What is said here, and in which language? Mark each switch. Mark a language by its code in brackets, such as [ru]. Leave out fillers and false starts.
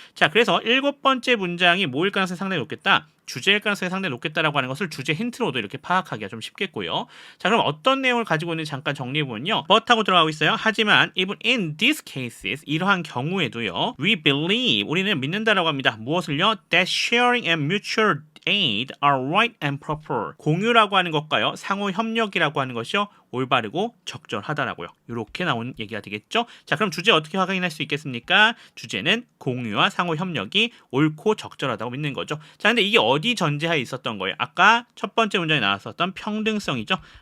[ko] 자, 그래서 7번째 문장이 뭐일 가능성이 상당히 높겠다? 주제일 가능성이 상당히 높겠다라고 하는 것을 주제 힌트로도 이렇게 파악하기가 좀 쉽겠고요. 자, 그럼 어떤 내용을 가지고 있는지 잠깐 정리해보면요. but 하고 들어가고 있어요. 하지만 [en] even in these cases, [ko] 이러한 경우에도요, [en] we believe, [ko] 우리는 믿는다라고 합니다. 무엇을요? [en] that sharing and mutual aid are right and proper. [ko] 공유라고 하는 것과요, 상호 협력이라고 하는 것이요, 올바르고 적절하다라고요. 이렇게 나온 얘기가 되겠죠. 자, 그럼 주제 어떻게 확인할 수 있겠습니까? 주제는 공유와 상호 협력이 옳고 적절하다고 믿는 거죠. 자, 근데 이게 어디 전제하에 있었던 거예요? 아까 첫 번째 문장에 나왔었던 평등성이죠.